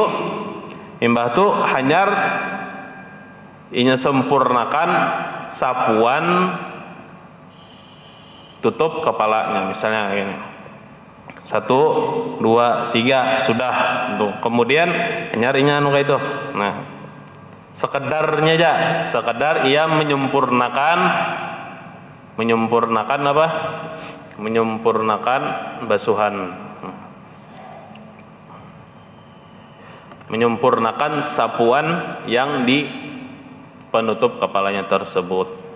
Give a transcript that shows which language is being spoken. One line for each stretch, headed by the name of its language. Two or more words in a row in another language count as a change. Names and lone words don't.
Banjar: Imbah tuh hanyar inya sempurnakan sapuan tutup kepalanya, misalnya ini 1, 2, 3 sudah. Kemudian hanyar anu kayak itu. Nah,
Indonesian: sekedarnya aja, sekedar ia menyempurnakan apa? Menyempurnakan basuhan, menyempurnakan sapuan yang di penutup kepalanya tersebut.